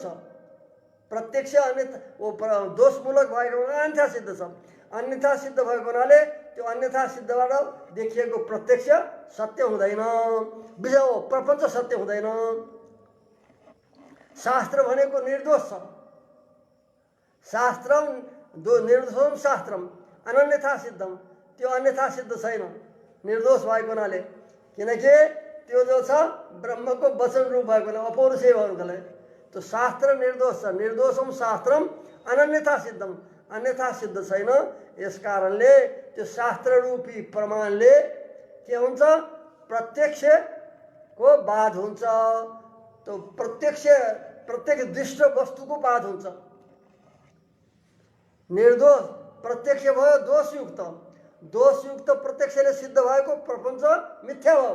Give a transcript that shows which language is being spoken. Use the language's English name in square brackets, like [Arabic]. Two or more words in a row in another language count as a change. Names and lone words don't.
[Nepali] प्रत्यक्ष अन्यथा वो दोषमूलक भएको हुनाले अन्यथा सिद्ध छ। अन्यथा सिद्ध भएको हुनाले त्यो अन्यथा सिद्धबाट देखिएको प्रत्यक्ष सत्य हुँदैन, विषय हो प्रपञ्च सत्य हुँदैन। शास्त्र भनेको निर्दोष छ। [Sanskrit] शास्त्रम निर्दोषम शास्त्रम अनन्यथा सिद्धम। [Nepali] त्यो अन्यथा सिद्ध छैन निर्दोष भएको हुनाले। किनकि त्यो जो छ ब्रह्मको वचन रूप भएको हुनाले अपौरुषेय भएको हुनाले त्यो शास्त्र निर्दोष छ। [Sanskrit] निर्दोषम शास्त्रम अनन्यथा सिद्धम, [Nepali] अन्यथा सिद्ध छैन। यस कारणले त्यो शास्त्र रूपी प्रमाणले के हुन्छ प्रत्यक्षको बाध हुन्छ। त्यो प्रत्यक्ष दृष्ट वस्तुको बाध हुन्छ। निर्दोष प्रत्यक्ष भयो, दोषयुक्त प्रत्यक्षले सिद्ध भएको प्रपञ्च मिथ्या भयो।